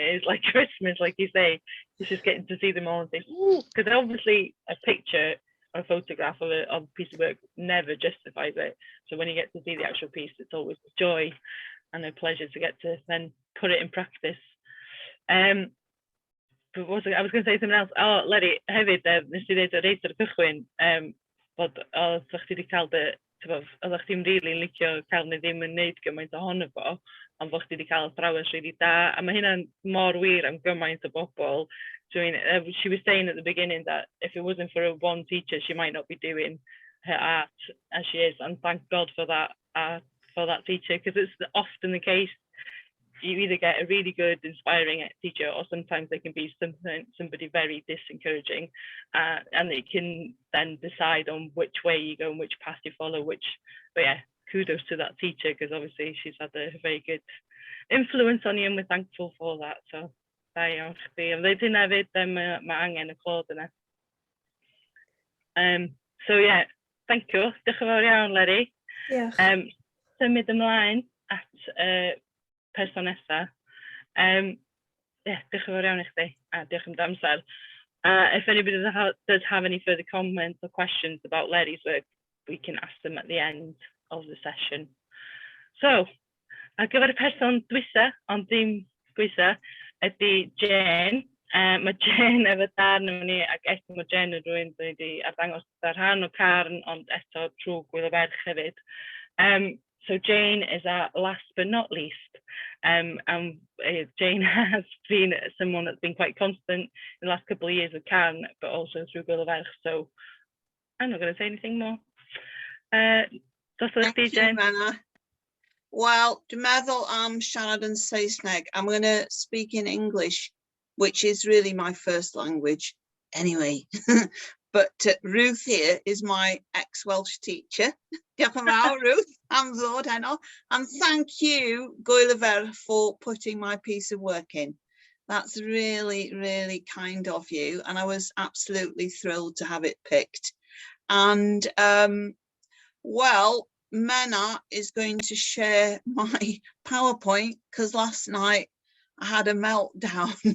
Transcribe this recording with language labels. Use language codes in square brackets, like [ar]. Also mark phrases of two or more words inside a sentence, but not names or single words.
[en] It is like Christmas, like you say. It's just getting to see them all and think, ooh, because obviously a picture or a photograph of a piece of work never justifies it. So when you get to see the actual piece, it's always a joy and a pleasure to get to then put it in practice. But I was going to say something else. [cy] Oh, Eleri, hefyd, nes i ddeud o reit ar y cychwyn, bod oeddech chi wedi cael oeddech chi'n rili'n licio cael neu ddim yn neud gymaint ohono fo, ond bod chdi wedi cael athrawes rili da, a mae hynna'n mor wir am gymaint o bobl. [en] She was saying at the beginning that if it wasn't for one teacher, she might not be doing her art as she is, and thank God for that teacher, because it's often the case. You either get a really good, inspiring teacher, or sometimes they can be somebody very disencouraging, and they can then decide on which way you go and which path you follow. But yeah, kudos to that teacher, because obviously she's had a very good influence on you, and we're thankful for that. [cy] So da iawn chdi. A wedyn hefyd, mae angen y clod yna. [en] So yeah, thank you. [cy] Diolch yn fawr iawn, Eleri. Diolch. Symud ymlaen at person nesa. Diolch yn fawr iawn i chdi, a diolch am dy amser. [en] If anybody does have any further comments or questions about Eleri's work, we can ask them at the end of the session. So, [cy] ar gyfer y person dwysa, ond dim dwysa, ydy Jane. Mae Jane efo darn yma ni, ac eto mae Jane yn rhywun wedi arddangos ar rhan o CARN, ond eto trwy Gwyl y Ferch hefyd. [en] So Jane is our last but not least. Jane has been someone that's been quite constant in the last couple of years with CARN, but also through Gwyl y Ferch. So I'm not going to say anything more. Thank you, Menna. [cy] Well, dwi'n meddwl am siarad yn Saesneg. [en] I'm going to speak in English, which is really my first language anyway. But Ruth here is my ex-Welsh teacher. [cy] Diolch yn fawr, Ruth, am ddod heno. [en] And thank you, Gwyl y Ferch, for putting my piece of work in. That's really, really kind of you. And I was absolutely thrilled to have it picked. And, well, Menna is going to share my PowerPoint, because last night I had a meltdown.